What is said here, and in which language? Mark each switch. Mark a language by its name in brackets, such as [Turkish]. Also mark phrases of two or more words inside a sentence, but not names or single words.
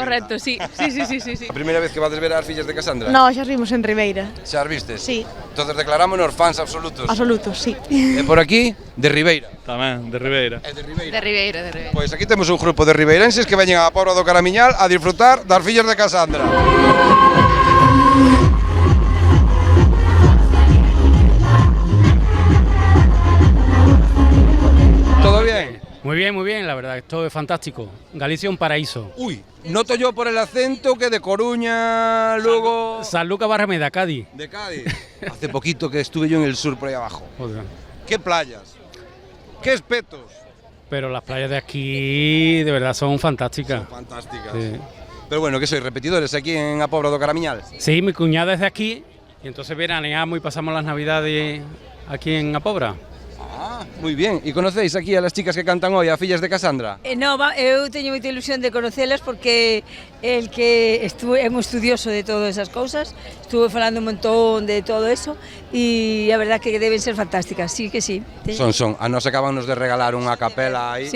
[Spanish] Correcto, sí. Sí. [Galician] A primeira vez que vades ver ás fillas de Casandra? No, xa rimos en Ribeira. Xa as vistes? [Spanish] Sí. [Galician] Entonces declarámonos fans absolutos. Absolutos, sí. E por aquí, de Ribeira. Tamén, de Ribeira. E de Ribeira. De Ribeira, de Ribeira. Pois aquí temos un grupo de ribeirenses que veñen á Pobra do Caramiñal a disfrutar das fillas de Casandra. [Spanish] ¿Todo bien? Muy bien, la verdad, esto es fantástico. Galicia un paraíso. Uy, noto yo por el acento que de Coruña, luego... San Lucas Barrameda, Cádiz. De Cádiz. Hace poquito que estuve yo en el sur por ahí abajo. Joder. ¿Qué playas? ¿Qué espetos? Pero las playas de aquí de verdad son fantásticas. Son fantásticas. Sí. Pero bueno, ¿qué sois, repetidores aquí en a Pobra do Caramiñal? Sí, mi cuñada es de aquí y entonces veraneamos y pasamos las navidades aquí en A Pobra. Ah, muy bien. ¿Y conocéis aquí a las chicas que cantan hoy, a fillas de Casandra? [Galician] No, eu teño moita ilusión de conocelas porque el que é un estudioso de todas esas cousas, estuve falando un montón [Spanish] de todo eso [Galician] e a verdad que deben ser fantásticas, sí que sí. Son. A nos acabannos de regalar unha capela aí